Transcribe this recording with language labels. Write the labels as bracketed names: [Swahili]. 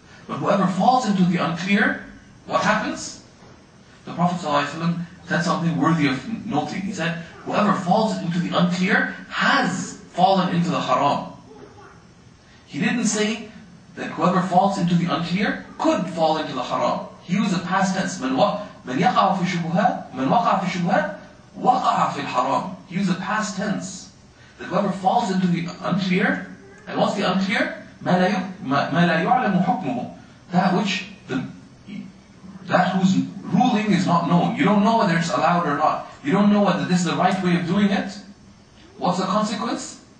[English] But whoever falls into the unclear, what happens? The Prophet ﷺ said something worthy of noting. He said, whoever falls into the unclear has fallen into the haram. He didn't say that whoever falls into the unclear could fall into the haram. He used a past tense. [Arabic] من يقع في الشبهات وقع في الحرام. [English] He used a past tense. That whoever falls into the unclear, and what's the unclear? [Arabic] ما لا يعلم حكمه. [English] That whose ruling is not known. You don't know whether it's allowed or not. You don't know whether this is the right way of doing it. What's the consequence?